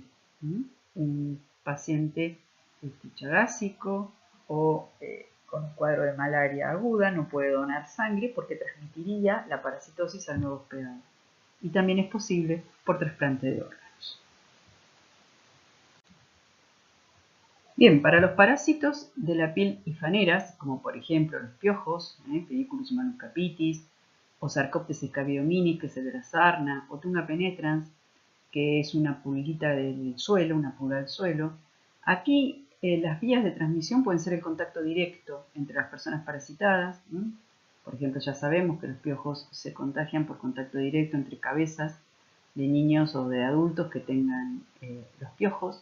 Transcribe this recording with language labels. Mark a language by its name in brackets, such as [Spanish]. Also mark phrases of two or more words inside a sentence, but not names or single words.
[Spanish] Un paciente chagásico o con un cuadro de malaria aguda no puede donar sangre porque transmitiría la parasitosis al nuevo hospedador. Y también es posible por trasplante de órganos. Bien, para los parásitos de la piel hifaneras, como por ejemplo los piojos, Pediculus humanus capitis, o Sarcoptes escabiominis, que es el de la sarna, o Tunga penetrans, que es una pulguita del suelo, una pulga del suelo. Aquí las vías de transmisión pueden ser el contacto directo entre las personas parasitadas. Por ejemplo, ya sabemos que los piojos se contagian por contacto directo entre cabezas de niños o de adultos que tengan los piojos.